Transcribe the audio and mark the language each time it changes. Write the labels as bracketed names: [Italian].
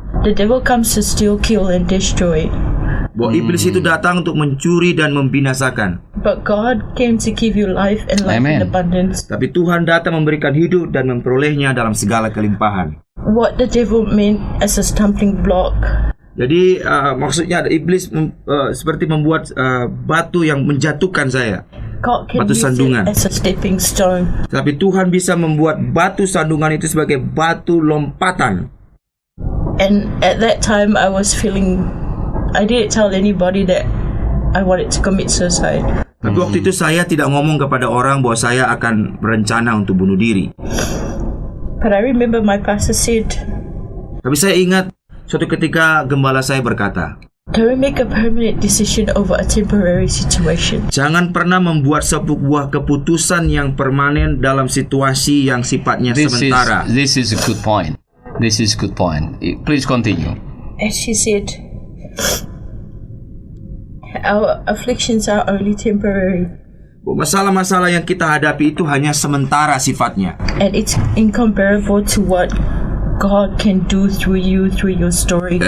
[English] the devil comes to steal, kill, and destroy. [Indonesian] Bahwa iblis itu datang untuk mencuri dan membinasakan. [English] But God came to give you life and life in abundance. [Indonesian] Tapi Tuhan datang memberikan hidup dan memperolehnya dalam segala kelimpahan. [English] What the devil meant as a stumbling block. [Indonesian] Jadi maksudnya ada iblis seperti membuat batu yang menjatuhkan saya. [English] God can [Indonesian] Batu [English] use [Indonesian] sandungan. [English] it as a stepping stone. [Indonesian] Tapi Tuhan bisa membuat batu sandungan itu sebagai batu lompatan. [English] And at that time I was feeling, I didn't tell anybody that I wanted to commit suicide. [Indonesian] Tapi waktu itu saya tidak ngomong kepada orang bahwa saya akan berencana untuk bunuh diri. [English] But I remember my pastor said, [Indonesian] Tapi saya ingat suatu ketika gembala saya berkata, [English] don't make a permanent decision over a temporary situation. [Indonesian] jangan pernah membuat sebuah keputusan yang permanen dalam situasi yang sifatnya sementara. [English] This is a good point. This is a good point. Please continue. And she said, our afflictions are only temporary. [Indonesian] Masalah-masalah yang kita hadapi itu hanya sementara sifatnya. [English] And it's incomparable to what God can do through you, through your story.